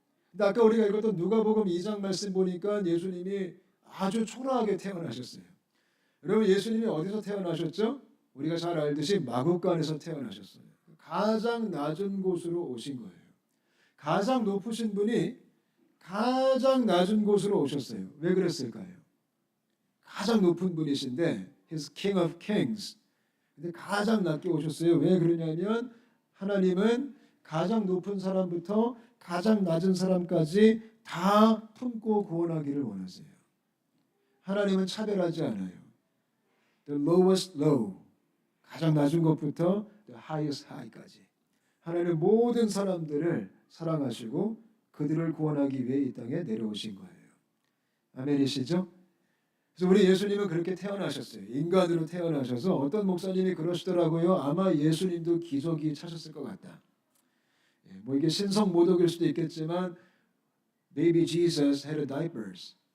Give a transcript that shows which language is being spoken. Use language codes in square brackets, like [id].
[ko] 근데 아까 우리가 읽었던 누가복음 2장 말씀 보니까 예수님이 아주 초라하게 태어나셨어요. 여러분 예수님이 어디서 태어나셨죠? 우리가 잘 알듯이 마구간에서 태어나셨어요. 가장 낮은 곳으로 오신 거예요. 가장 높으신 분이 가장 낮은 곳으로 오셨어요. 왜 그랬을까요? 가장 높은 분이신데 [en] He's King of Kings. [ko] 근데 가장 낮게 오셨어요. 왜 그러냐면 하나님은 가장 높은 사람부터 가장 낮은 사람까지 다 품고 구원하기를 원하세요. 하나님은 차별하지 않아요. [en] The lowest low, [ko] 가장 낮은 것부터 [en] the highest high까지. [ko] 하나님은 모든 사람들을 사랑하시고 그들을 구원하기 위해 이 땅에 내려오신 거예요. 아멘이시죠? 그래서 우리 예수님은 그렇게 태어나셨어요. 인간으로 태어나셔서 어떤 목사님이 그러시더라고요. 아마 예수님도 기저귀 차셨을 것 같다. 뭐 이게 신성 모독일 수도 있겠지만 [en] Baby Jesus had diapers.